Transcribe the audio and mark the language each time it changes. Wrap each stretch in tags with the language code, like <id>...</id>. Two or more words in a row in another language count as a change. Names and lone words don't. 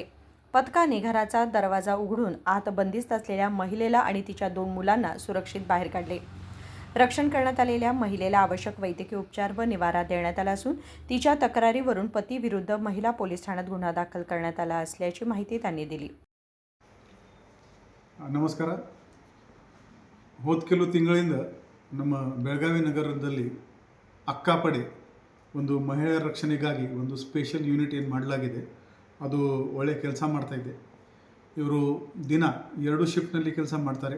<mr>पथकाने घराचा दरवाजा उघडून आत बंदिस्त असलेल्या महिलेला आणि तिच्या 2 मुलांना सुरक्षित बाहेर काढले. रक्षण करण्यात आलेल्या महिलेला आवश्यक वैद्यकीय उपचार व निवारा देण्यात आला असून तिच्या तक्रारीवरून पतीविरुद्ध महिला पोलीस ठाण्यात गुन्हा दाखल करण्यात आला असल्याची माहिती त्यांनी दिली.</mr> <kn>ನಮಸ್ಕಾರ. ಹೋದ ಕೆಲವು ತಿಂಗಳಿಂದ ನಮ್ಮ ಬೆಳಗಾವಿ ನಗರದಲ್ಲಿ ಅಕ್ಕಾಪಡೆ ಒಂದು ಮಹಿಳೆಯರ ರಕ್ಷಣೆಗಾಗಿ ಒಂದು ಸ್ಪೆಷಲ್ ಯೂನಿಟ್ ಏನು ಮಾಡಲಾಗಿದೆ, ಅದು ಒಳ್ಳೆ ಕೆಲಸ ಮಾಡ್ತಾಯಿದೆ. ಇವರು ದಿನ 2 ಶಿಫ್ಟ್ನಲ್ಲಿ ಕೆಲಸ ಮಾಡ್ತಾರೆ.</kn>